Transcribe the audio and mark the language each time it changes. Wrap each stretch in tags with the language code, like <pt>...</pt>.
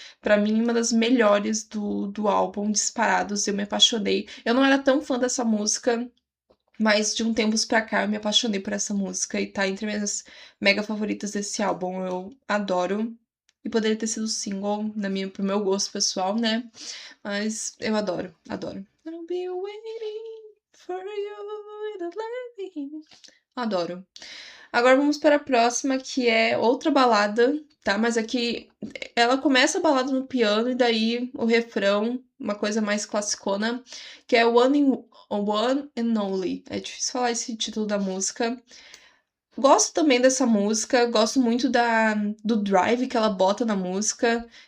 <pt>Pra mim, uma das melhores do álbum, disparados. Eu me apaixonei. Eu não era tão fã dessa música Mas de um tempos pra cá eu me apaixonei por essa música e tá entre minhas mega favoritas desse álbum. Eu adoro. E poderia ter sido single, pro meu gosto pessoal, né? Mas eu adoro, adoro.</pt> <en>I'll be waiting for you to let me in.</en> <pt>Adoro. Agora vamos para a próxima, que é outra balada, tá? Mas aqui ela começa a balada no piano e daí o refrão, uma coisa mais classicona, que é One and Only. É difícil falar esse título da música. Gosto também dessa música, gosto muito do drive que ela bota na música.</pt>